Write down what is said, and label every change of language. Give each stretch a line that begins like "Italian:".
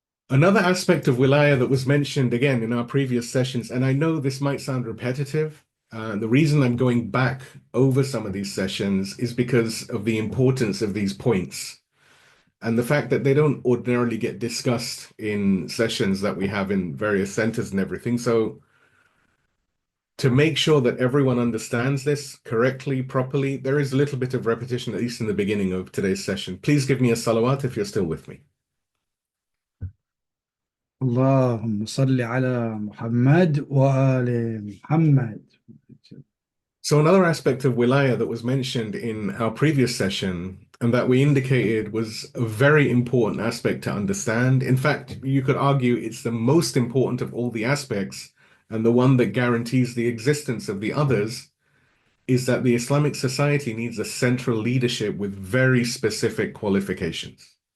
English: Another aspect of wilayah that was mentioned again in our previous sessions, and I know this might sound repetitive, the reason I'm going back over some of these sessions is because of the importance of these points and the fact that they don't ordinarily get discussed in sessions that we have in various centers and everything. So to make sure that everyone understands this correctly, properly, there is a little bit of repetition, at least in the beginning of today's session. Please give me a salawat if you're still with me.
Arabic: اللهم صل على محمد وآل محمد.
English: So another aspect of wilayah that was mentioned in our previous session and that we indicated was a very important aspect to understand. In fact, you could argue it's the most important of all the aspects and the one that guarantees the existence of the others, is that the Islamic society needs a central leadership with very specific qualifications.